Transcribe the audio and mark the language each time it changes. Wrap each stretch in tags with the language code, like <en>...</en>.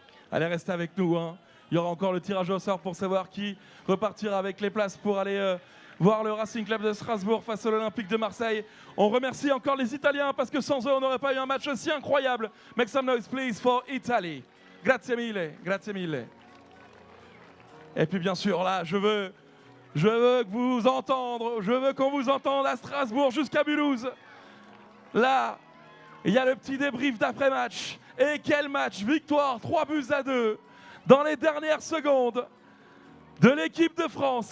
<fr>Allez, restez avec nous, hein. Il y aura encore le tirage au sort pour savoir qui repartira avec les places pour aller voir le Racing Club de Strasbourg face à l'Olympique de Marseille. On remercie encore les Italiens parce que sans eux, on n'aurait pas eu un match aussi incroyable.</fr> <en>Make some noise, please, for Italy.</en> <it>Grazie mille, grazie mille.</it> <fr>Et puis bien sûr, là, je veux Je veux que vous entendre, je veux qu'on vous entende à Strasbourg jusqu'à Mulhouse. Là, il y a le petit débrief d'après-match. Et quel match! Victoire 3-2 dans les dernières secondes de l'équipe de France.</fr>